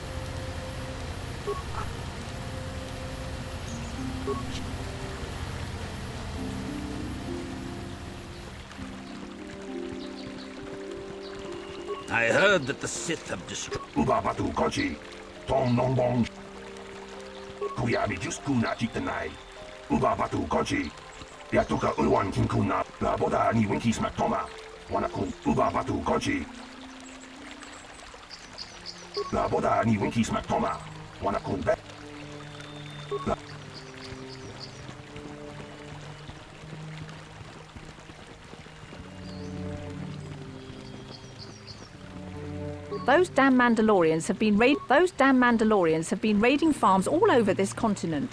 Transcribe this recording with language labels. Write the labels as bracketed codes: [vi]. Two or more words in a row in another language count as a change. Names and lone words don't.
[en] I heard that the Sith have destroyed. Ubabatu Kochi, Tom Nongbong, Kuyabi Juskuna Chitanai, Ubabatu Kochi, Yatuka Ulwan Kinkuna, La Boda ni Winkis Matoma, Wanakun, Ubabatu Kochi, La Boda ni Winkis Matoma, Wanakun. Those damn Mandalorians have been raiding farms all over this continent.